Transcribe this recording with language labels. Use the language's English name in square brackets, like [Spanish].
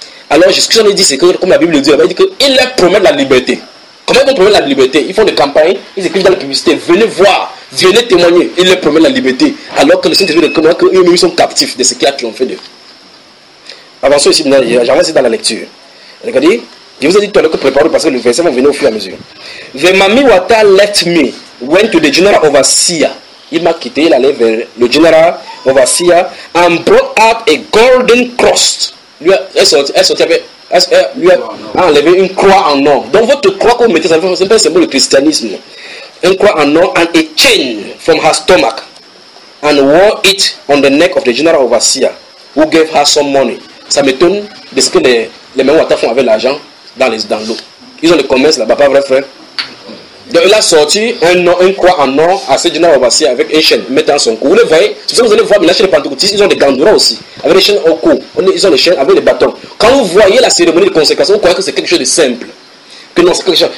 [French] Alors, ce que j'en ai dit, c'est que, comme la Bible dit, il leur promet la liberté. Comment ils vont promettre la liberté? Ils font des campagnes, ils écrivent dans la publicité, venez voir, venez témoigner, ils leur promettent la liberté. Alors que le Saint-Esprit reconnaît qu'eux-mêmes sont captifs de ce qui a triomphé d'eux. Avançons ici, maintenant, j'avance dans la lecture. Regardez, je vous ai dit tout à l'heure que préparez-vous parce que le verset va venir au fur et à mesure. [English] The mami wata let me went to the general overseer. [French] Il m'a quitté, il allait vers le general overseer [English] and brought out a golden cross. [French] Elle a enlevé une croix en or. Donc votre croix que vous mettez, c'est un peu le symbole du christianisme. Une croix en or [English] and a chain from her stomach and wore it on the neck of the general overseer who gave her some money. [French] Ça m'étonne de ce que les mêmes Ouattara font avec l'argent dans l'eau. Ils ont le commerce là-bas, pas vrai frère? Donc il a sorti une croix en or à ce général overseer avec une chaîne mettant son cou. Vous le voyez? C'est ça que vous allez voir, mais là chez les pentecôtistes, ils ont des gandouras aussi. Avec des chaînes au cou. Ils ont des chaînes avec des bâtons. Quand vous voyez la cérémonie de consécration, vous croyez que c'est quelque chose de simple. Que non, c'est quelque chose.